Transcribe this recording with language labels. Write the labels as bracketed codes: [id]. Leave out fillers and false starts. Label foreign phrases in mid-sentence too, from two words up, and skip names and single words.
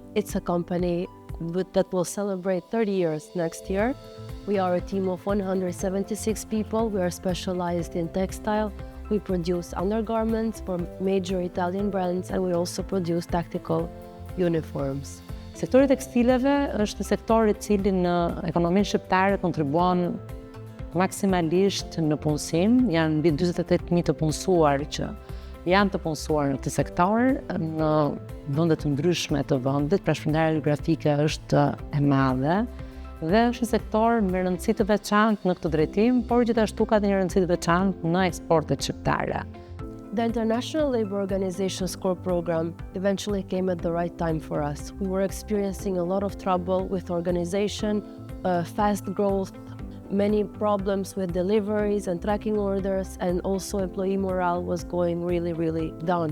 [en] It's a company that will celebrate 30 years next year. We are a team of 176 people. We are specialized in textile. We produce undergarments for major Italian brands, and we also produce tactical uniforms. [sq] Sektori tekstileve është sektori I cili në ekonominë shqiptare kontribuon maksimalisht në punësim. Janë mbi 48.000 të punësuar që janë të punësuar në këtë sektor në vende të ndryshme të vendit. Përshpërndarja geografike është e madhe dhe është një sektor me rëndësi të veçantë në këtë drejtim, por gjithashtu ka një rëndësi të veçantë në eksportet shqiptare. [en] The International Labour Organization SCORE Programme eventually came at the right time for us. We were experiencing a lot of trouble with organization, fast growth, many problems with deliveries and tracking orders, and also employee morale was going really down.